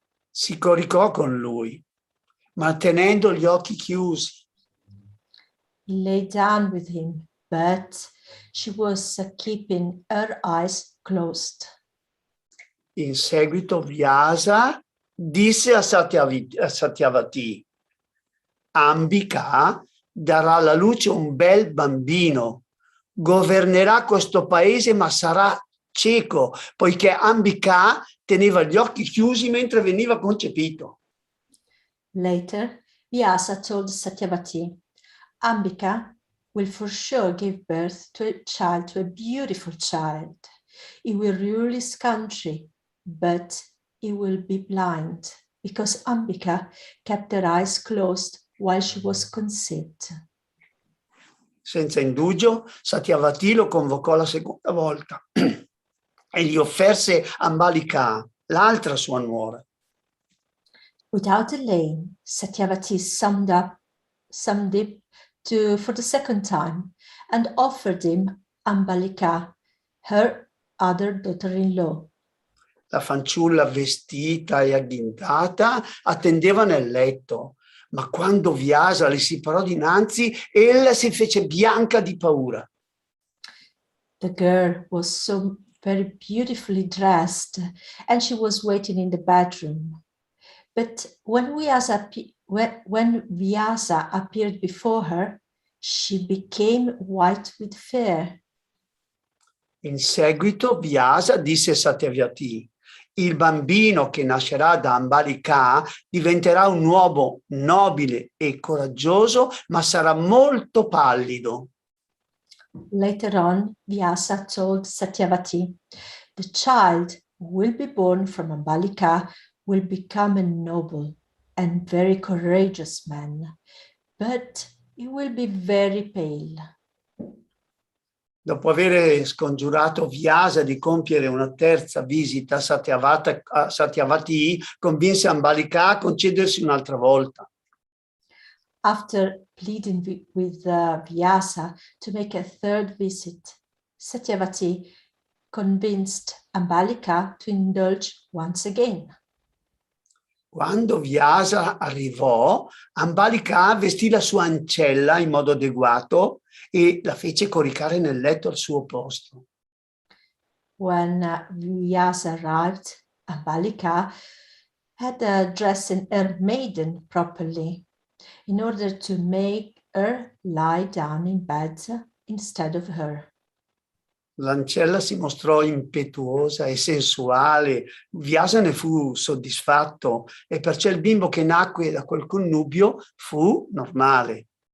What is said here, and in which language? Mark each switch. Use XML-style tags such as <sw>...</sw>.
<it>Si coricò con lui, ma tenendo gli occhi chiusi.</it> <en>He lay down with him, but she was keeping her eyes closed.</en> <it>In seguito Vyasa disse a Satyavati: Ambika darà alla luce un bel bambino, governerà questo paese ma sarà cieco, poiché Ambika teneva gli occhi chiusi mentre veniva concepito.</it> <en>Later, Vyasa told Satyavati, Ambika will for sure give birth to a child, to a beautiful child. He will rule his country, but he will be blind, because Ambika kept her eyes closed while she was conceived.</en> <it>Senza indugio, Satyavati lo convocò la seconda volta e gli offerse Ambalika, l'altra sua nuora.</it> <en>Without delay, Satyavati summed it for the second time and offered him Ambalika, her other daughter-in-law.</en> <it>La fanciulla vestita e agghindata attendeva nel letto, ma quando Vyasa le si parò dinanzi, ella si fece bianca di paura.</it> <en>The girl was so very beautifully dressed, and she was waiting in the bedroom. But when Vyasa appeared before her, she became white with fear.</en> <it>In seguito Vyasa disse a Satyavati: il bambino che nascerà da Ambalika diventerà un uomo nobile e coraggioso, ma sarà molto pallido.</it> <en>Later on, Vyasa told Satyavati, the child who will be born from Ambalika will become a noble and very courageous man, but he will be very pale.</en> <it>Dopo aver scongiurato Vyasa di compiere una terza visita a Satyavati, convinse Ambalika a concedersi un'altra volta.</it> <en>After pleading with Vyasa to make a third visit, Satyavati convinced Ambalika to indulge once again.</en> <it>Quando Vyasa arrivò, Ambalika vestì la sua ancella in modo adeguato e la fece coricare nel letto al suo posto.</it> <en>When Vyasa arrived, Ambalika had dressed her maiden properly in order to make her lie down in bed instead of her.</en> <it>L'ancella si mostrò impetuosa e sensuale, Vyasa ne fu soddisfatto e perciò il bimbo che nacque da quel connubio fu normale.</it>